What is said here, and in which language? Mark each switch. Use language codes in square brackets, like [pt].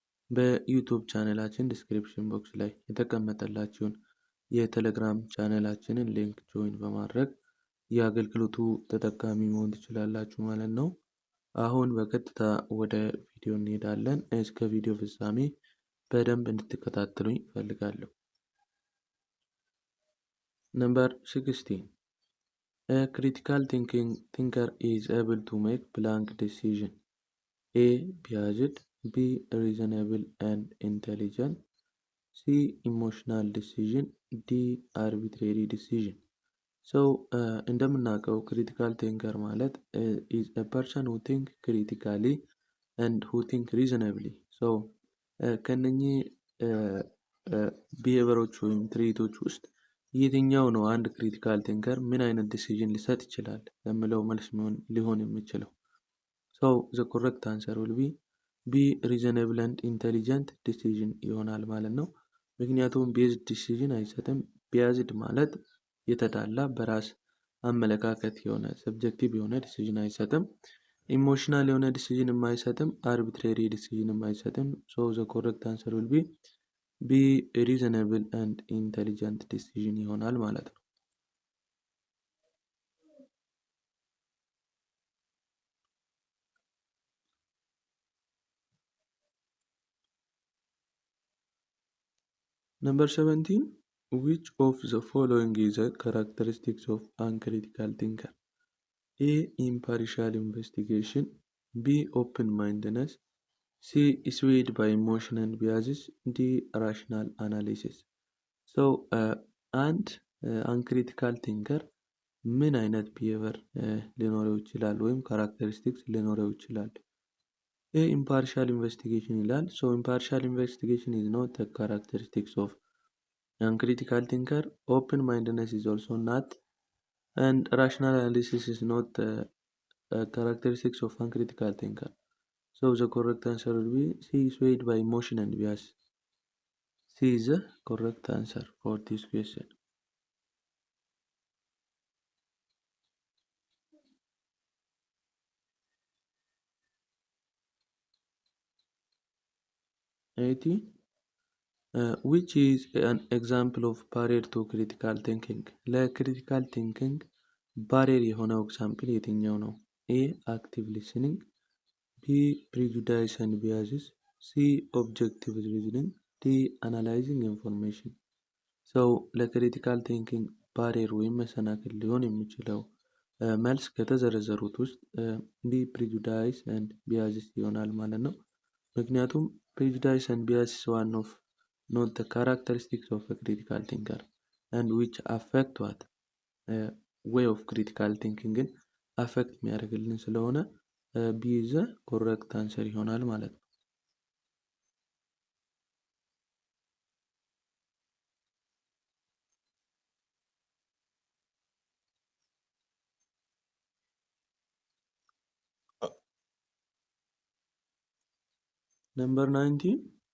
[am] በዩቲዩብ ቻናላችን ዲስክሪፕሽን ቦክስ ላይ የተቀመጠላችሁን የቴሌግራም ቻናላችንን ሊንክ ጆይን በማድረግ የአገልግሎቱ ተጠቃሚ መሆን ትችላላችሁ ማለት ነው። አሁን በቀጥታ ወደ ቪዲዮ እንሄዳለን። እስከ ቪዲዮ ፍጻሜ በደንብ እንድትከታተሉኝ እፈልጋለሁ። [en] Number 16. A critical thinker is able to make blank decision. A. Biased. B. Reasonable and intelligent. C. Emotional decision. D. Arbitrary decision. እንደምናውቀው critical thinker ማለት is a person who think critically and who think reasonably. [am] ከነኚህ ቢሄቨሮች ወይም ትርኢቶች ውስጥ የትኛው ነው አንድ ክሪቲካል ቲንከር ምን አይነት ዲሲዥን ሊሰጥ ይችላል ለሚለው መልስ ሊሆን የሚችለው? [en] the correct answer will be reasonable and intelligent decision [am] ይሆናል ማለት ነው። ምክንያቱም ቤዝድ ዲሲዥን አይሰጥም። ቢያዝድ ማለት የተዳላ በራስ አመለካከት የሆነ ሰብጀክቲቭ የሆነ ዲሲዥን አይሰጥም። ኢሞሽናል የሆነ ዲሲዥን አይሰጥም። አርቢትራሪ ዲሲዥን አይሰጥም። [en] the correct answer will be reasonable and intelligent decision [am] ይሆናል ማለት ነው። [en] Number 17. Which of the following is a characteristics of uncritical thinker? A. Impartial investigation. B. Open-mindedness. C. Swayed by emotion and biases. D. Rational analysis. [am] አንድ አንክሪቲካል ቲንከር ምን አይነት ቢሄቨር ሊኖረው ይችላል ወይም ካራክተሪስቲክስ ሊኖረው ይችላል? [en] A. Impartial investigation ይላል። Impartial investigation is not a characteristics of uncritical thinker. Open-mindedness is also not, and rational analysis is not characteristics of uncritical thinker. The correct answer will be C. Swayed by emotion and bias. C is the correct answer for this question. Which is an example of barrier to critical thinking? [am] ለክሪቲካል ቲንኪንግ ባሪየር የሆነው ኤግዛምፕል የትኛው ነው? [en] A. Active listening. B. Prejudice and biases. C. Objective reasoning. D. Analyzing information. [am] ለክሪቲካል ቲንኪንግ ባሪየር ወይም መሰናክል ሊሆን የሚችለው መልስ ከተዘረዘሩት ውስጥ B. [en] Prejudice and biases [am] ይሆናል ማለት ነው። ምክንያቱም [en] prejudice and bias is one of not the characteristics of a critical thinker and which affect what way of critical thinking affect [am] የሚያደርግልን ስለሆነ [en] B is the correct answer [am] ይሆናል ማለት ነው። [en] Number 19.